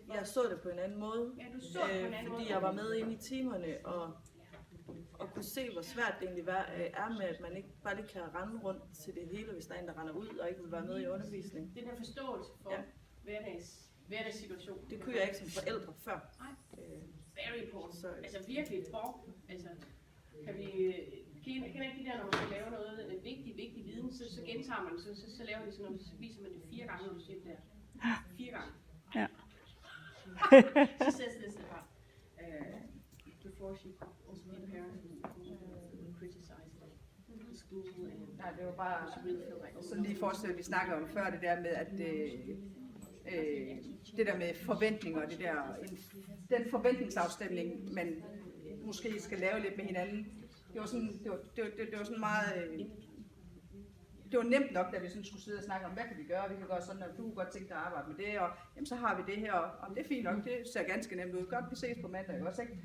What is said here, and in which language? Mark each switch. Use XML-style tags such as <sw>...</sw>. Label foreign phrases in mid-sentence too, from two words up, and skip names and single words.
<da>jeg så det på en anden måde. Ja, du så det på en anden måde. Fordi jeg var med inde i timerne og kunne se, hvor svært det egentlig er med, at man ikke bare lige kan rende rundt til det hele, hvis der er en, der render ud og ikke vil være med i undervisning. Den her forståelse for hverdagssituationen. Det kunne jeg ikke som forældre før.</da> <en>Very important.</en> <da>Altså virkelig altså kan vi kender ikke de der, når man skal lave noget en vigtig viden, så gentager man så laver vi sådan noget, så viser man det 4 gange, når du siger det der. 4 gange. Ja.</da> <en>She says this about before she was with parents and criticized the school and</en> <da>Nej, det var bare sådan lige forestille, vi snakker om før, det der med, at det der med forventninger, det der, den forventningsafstemning, man måske skal lave lidt med hinanden, det var sådan, det var sådan meget, det var nemt nok, da vi sådan skulle sidde og snakke om, hvad kan vi gøre, vi kan gøre sådan, og du kunne godt tænke dig at arbejde med det, og jamen, så har vi det her, og det er fint nok, det ser ganske nemt ud, godt vi ses på mandag også, ikke?</da>